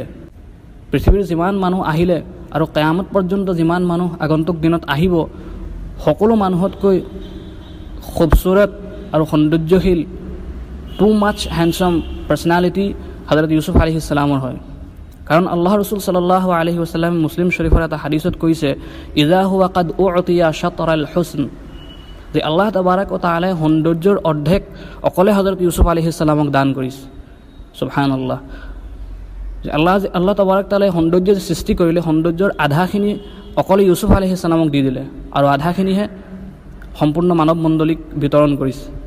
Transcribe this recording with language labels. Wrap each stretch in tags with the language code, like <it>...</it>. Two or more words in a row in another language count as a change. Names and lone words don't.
<as>পৃথিৱীৰ যিমান মানুহ আহিলে আৰু কিয়ামত পৰ্যন্ত যিমান মানুহ আগন্তুক দিনত আহিব, সকলো মানুহতকৈ খুবচুৰত আৰু সৌন্দৰ্যশীল,</as> <en>too much handsome personality</en> <as>হযৰত ইউছুফ</as> <ar>عليه السلام</ar> <as>হয়। কাৰণ আল্লাহ ৰসুল</as> <ar>صلى الله عليه وسلم</ar> <as>মুছলিম শৰীফৰ এটা হাদিছত কৈছে,</as> <ar>إذا هو قد أعطي شطر الحسن.</ar> <as>যে আল্লাহ</as> <ar>تبارك وتعالى</ar> <as>সৌন্দৰ্যৰ অৰ্ধেক অকলে হযৰত ইউছুফ</as> <ar>عليه السلام</ar> <as>দান কৰিছে। সুবহানাল্লাহ। যে আল্লাহ</as> <ar>تبارك تعالى</ar> <as>সৌন্দৰ্য সৃষ্টি কৰিলে, সৌন্দৰ্যৰ আধাখিনি অকলে ইউছুফ</as> <ar>عليه السلام</ar> <as>দি দিলে, আৰু আধাখিনিহে সম্পূৰ্ণ মানৱ মণ্ডলীক বিতৰণ কৰিছে।</as>